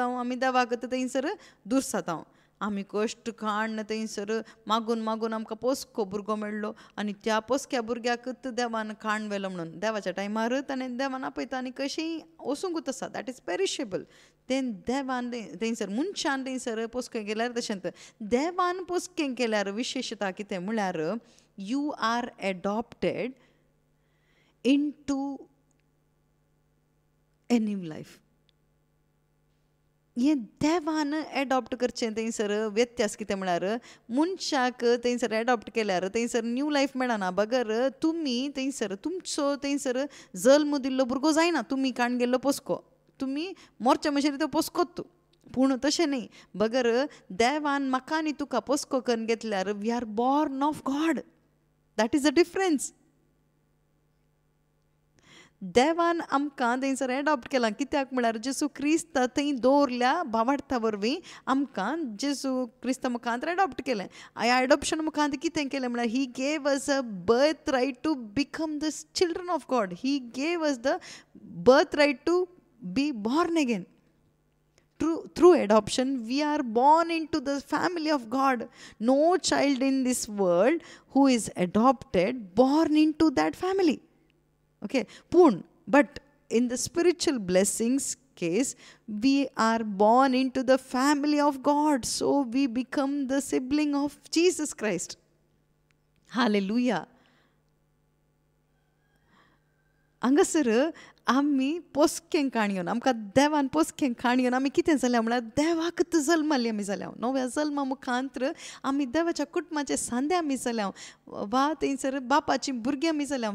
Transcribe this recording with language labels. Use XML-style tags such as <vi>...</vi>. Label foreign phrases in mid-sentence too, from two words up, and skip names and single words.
<kok>आमी देवाक थंयसर दूर जाता. आमी कश्ट काडन थंयसर मागून आमकां पोसको भुरगो मेळ्ळो आनी त्या पोसक्या भुरग्याक देवान काण व्हेलो म्हणून. देवाच्या टायमार ताणें देवान आपयता आनी कशेंय वचूंकूच आसा.</kok> <en>That is perishable.</en> <kok>तें देवान थंयसर मनशान थंयसर पोसकें केल्यार तशेंच देवान पोसकें केल्यार विशेशता कितें म्हळ्यार</kok> <en>you are adopted into a new life.</en> <kok>हें देवान एडॉप्ट करचें थंयसर व्यत्यास कितें म्हळ्यार मनशाक थंयसर एडॉप्ट केल्यार थंयसर</kok> <en>new life</en> <kok>मेळना. बगर तुमी थंयसर तुमचो थंयसर जल्म दिल्लो भुरगो जायना. तुमी काण गेल्लो पोसको. तुमी मोरचे म्हणजेर तो पोसकोच. पूण तशें न्ही. बगर देवान म्हाका आनी तुका पोसको करून घेतल्यार</kok> <en>we are born of God. That is a difference.</en> <kok>देवान आमकां थंयसर एडॉप्ट केलां. कित्याक म्हळ्यार जेसू क्रिस्त थंय दवरल्या भावार्था वरवीं आमकां जेसू क्रिस्त मुखांत एडॉप्ट केलें. ह्या एडॉप्शन मुखांत कितें केलें म्हळ्यार</kok> <en>he gave us a birth right to become the children of God. He gave us the birth right to be born again. Through adoption, we are born into the family of God. No child in this world who is adopted born into that family. Okay, but in the spiritual blessings case, we are born into the family of God. So we become the sibling of Jesus Christ. Hallelujah.</en> <kok>हांगासर आमी पोसकें काणयोन आमकां देवान पोसकें काणयोन आमी कितें जाल्या म्हळ्यार देवाक जल्माली आमी जाल्या. नव्या जल्मा मुखांत्र आमी देवाच्या कुटुंबाचे सांदे आमी जाल्या वा थंयसर बापाची भुरगीं आमी जाल्या.</kok>